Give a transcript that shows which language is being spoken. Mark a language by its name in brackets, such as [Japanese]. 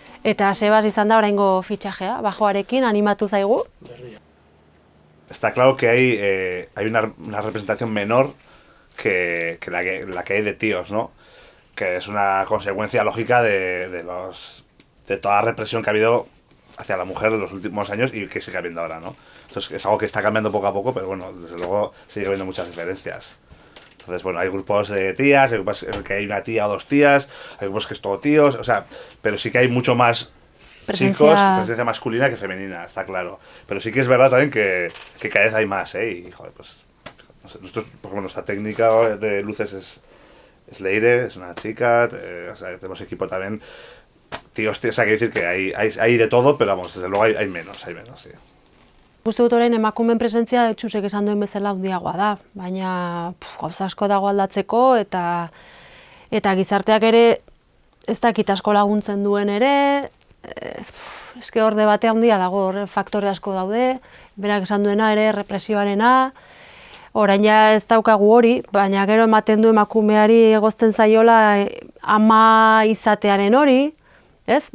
[Basque] Eta Sebas izan da oraingo fitxajea, bajoarekin animatu zaigu. [Spanish] Está claro que hay una representación menor que la que hay de tíos, ¿no? Que es una consecuencia lógica de toda la represión que ha habido hacia la mujer en los últimos años y que sigue habiendo ahora, ¿no? Entonces es algo que está cambiando poco a poco, pero bueno, desde luego sigue habiendo muchas diferencias. Entonces, bueno, hay grupos de tías, hay grupos en el que hay una tía o dos tías, hay grupos que es todo tíos, o sea, pero sí que hay mucho más chicos, presencia masculina que femenina, está claro. Pero sí que es verdad también que cada vez hay más, ¿eh? Y, joder, pues, no sé, nosotros, por ejemplo, nuestra técnica de luces es Leire, es una chica, o sea, tenemos equipo también, tíos, o sea, quiere decir que hay de todo, pero vamos, desde luego hay menos, sí. [Basque] Uste dut orain emakumeen presentzia Txusek esan duen bezala handiagoa da, baina gauza asko dago aldatzeko eta gizarteak ere ez dakit asko laguntzen duen ere, eske hor debate handia dago, hor faktore asko daude, berak esan duena ere represioarena, orain ja ez daukagu hori, baina gero ematen du emakumeari egozten zaiola ama izatearen hori, ez?